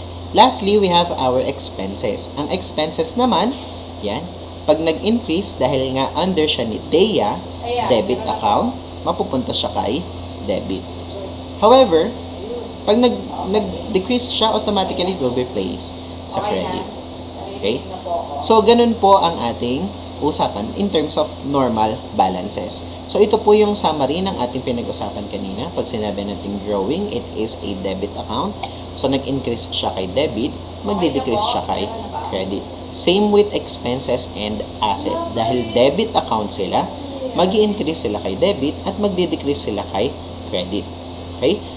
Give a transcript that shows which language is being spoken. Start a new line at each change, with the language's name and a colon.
English: Lastly, we have our expenses.
Filipino: Ang expenses naman, yan, pag nag-increase dahil nga under siya ni DEA, debit account, mapupunta siya kay debit.
English: However,
Filipino: pag nag-decrease siya,
English: automatically it will be placed sa credit. Okay?
Filipino: So, ganun po ang ating usapan
English: in terms of normal balances.
Filipino: So, ito po yung summary ng ating pinag-usapan kanina. Pag sinabi nating drawing,
English: it is a debit account.
Filipino: So, nag-increase siya kay debit, magde-decrease siya kay credit.
English: Same with expenses and asset.
Filipino: Dahil debit account sila, mag-i-increase sila kay debit at magde-decrease sila kay credit. Okay?